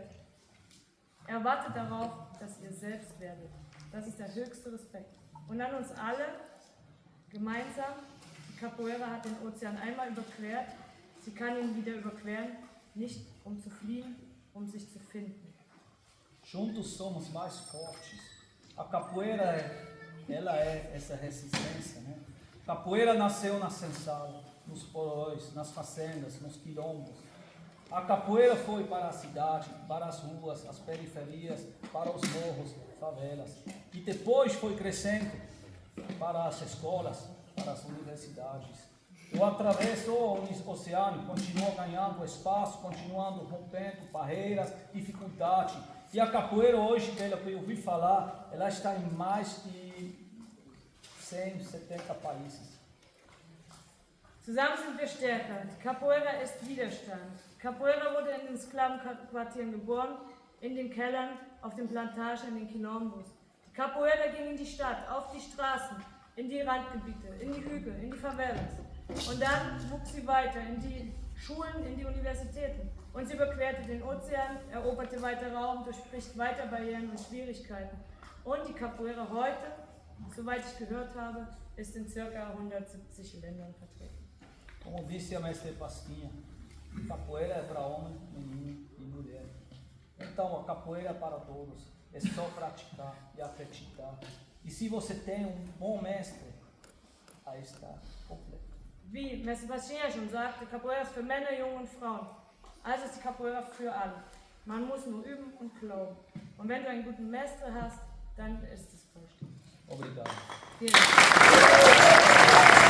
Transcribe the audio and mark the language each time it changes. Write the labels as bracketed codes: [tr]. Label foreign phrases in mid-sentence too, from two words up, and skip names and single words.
[de] Er wartet darauf, dass ihr selbst werdet. Das ist der höchste Respekt. Und an uns alle, gemeinsam, die Capoeira hat den Ozean einmal überquert, sie kann ihn wieder überqueren, nicht um zu fliehen, um sich zu finden. [pt] Juntos somos mais fortes. A capoeira ela é essa resistência, né? Capoeira nasceu na senzala, nos porões, nas fazendas, nos quilombos. A capoeira foi para a cidade, para as ruas, as periferias, para os morros, favelas. E depois foi crescendo para as escolas, para as universidades. O atravessou o oceano, continuou ganhando espaço, continuando rompendo barreiras, dificuldade. E a capoeira hoje, pelo que eu ouvi falar, ela está em mais de 170 países. [de] Zusammen sind wir stärker. Die Capoeira ist Widerstand. Capoeira wurde in den Sklavenquartieren geboren, in den Kellern, auf den Plantagen, in den Quilombos. Die Capoeira ging in die Stadt, auf die Straßen, in die Randgebiete, in die Hügel, in die Favelas. Und dann wuchs sie weiter in die Schulen, in die Universitäten. Und sie überquerte den Ozean, eroberte weiter Raum, durchbricht weiter Barrieren und Schwierigkeiten. Und die Capoeira heute, soweit ich gehört habe, ist in ca. 170 Ländern vertreten. [pt] Como disse a mestre Pastinha, capoeira é para homem, menino e mulher. Então a capoeira é para todos, é só praticar e acreditar. E se você tem bom mestre, aí está completo. [de] Wie Mestre Pastinha schon sagte, Capoeira ist für Männer, Jungen und Frauen. Also ist die Capoeira für alle. Man muss nur üben und glauben. Und wenn du einen guten Mestre hast, dann ist es vollständig. [pt] Obrigado. [de] Vielen Dank.